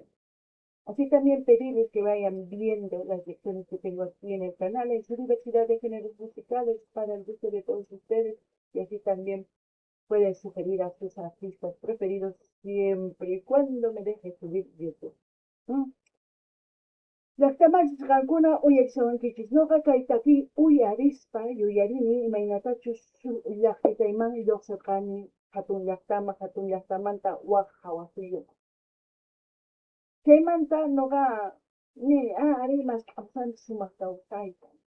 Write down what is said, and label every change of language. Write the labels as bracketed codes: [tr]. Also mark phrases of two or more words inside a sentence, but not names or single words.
[es] Así también pedirles que vayan viendo las lecciones que tengo aquí en el canal, en su diversidad de géneros musicales para el gusto de todos ustedes, y así también pueden sugerir a sus artistas preferidos siempre y cuando me deje subir YouTube. [qu] Llaqtamanchikaqkuna uyarisawankichis kaytaki uyarispa yuyarini imaynatachus llaqtitayman lluqsirqani hatun llaqtamanta waq hawapiyuq. Chaymanta ñuqa ari maskhapsanchis sumaq kawsayta.